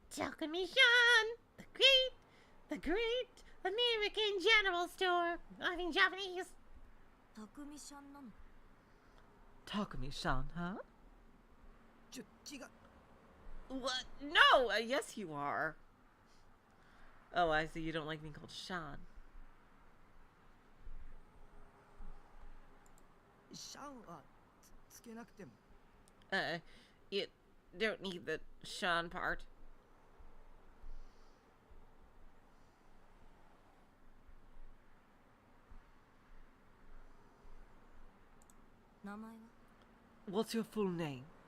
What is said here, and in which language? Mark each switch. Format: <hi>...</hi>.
<en>Takumi-san, the great American general store. I mean Japanese.</en> <ja>たくみちゃんなの。</ja> <en>Takumi-san, huh?</en> <ja>違う。</ja> <en>What? No! Yes, you are. Oh, I see. You don't like being called Sean.</en> <ja>シャンはつけなくても。</ja> <en>You don't need the Sean part.</en> <ja>名前は？</ja> <en>What's your full name?</en>